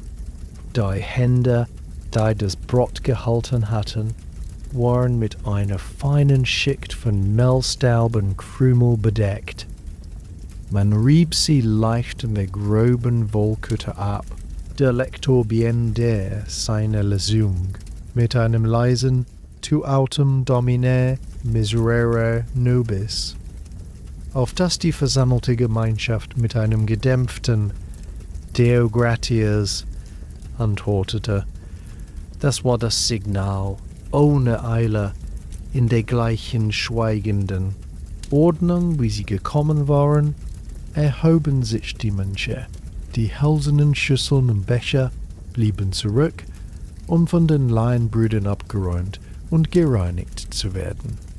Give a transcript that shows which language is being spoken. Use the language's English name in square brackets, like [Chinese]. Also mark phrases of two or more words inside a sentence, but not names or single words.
[German] Die Hände, die das Brot gehalten hatten, waren mit einer feinen Schicht von Mehlstaub und Krümel bedeckt. Man rieb sie leicht in der groben Wollkütte ab. Der Lektor beendete seine Lesung mit einem leisen [Latin] Tu autem Domine miserere nobis, [German] auf das die versammelte Gemeinschaft mit einem gedämpften [Latin] Deo gratias [German] antwortete. Das war das Signal, ohne Eile, in der gleichen schweigenden Ordnung, wie sie gekommen waren, erhoben sich die Mönche. Die hölzernen Schüsseln und Becher blieben zurück, um von den Laienbrüdern abgeräumt und gereinigt zu werden.